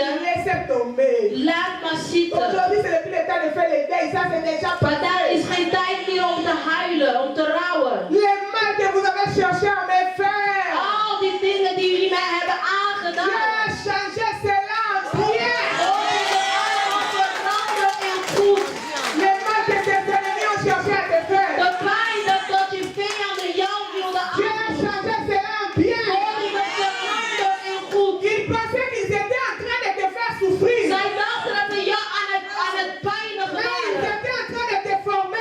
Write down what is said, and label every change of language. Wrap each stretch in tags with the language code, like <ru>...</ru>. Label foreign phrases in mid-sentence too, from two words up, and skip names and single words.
<fr>laissez tomber.</fr> <nl>laat maar zitten.</nl> <fr>Aujourd'hui, c'est depuis le temps de faire les deuils. Ça, c'est déjà</fr> <nl>Maar daar</nl> <fr>passé.</fr> <nl>is geen tijd meer om te huilen, om te rouwen.</nl> <fr>Les mal que vous avez cherché à me faire,</fr> <nl>Al die dingen die jullie mij hebben</nl> <fr>Dieu</fr> <nl>aangedaan.</nl> <fr>a changé cela en bien.</fr> <nl>God heeft het allemaal veranderd in goed.</nl> <fr>Les mal que tes ennemis ont cherché à te faire,</fr> <nl>De pijn dat je vijanden jou wilden</nl> <fr>Dieu a</fr> <nl>aandoen.</nl> <fr>changé cela en bien.</fr> <nl>God heeft het veranderd in goed.</nl> <fr>Ils pensaient qu'ils étaient en train de te faire souffrir,</fr> <nl>Zij dachten dat ze jou aan het pijnigen</nl> <fr>mais ils</fr> <nl>waren.</nl> <fr>étaient en train de te former.</fr>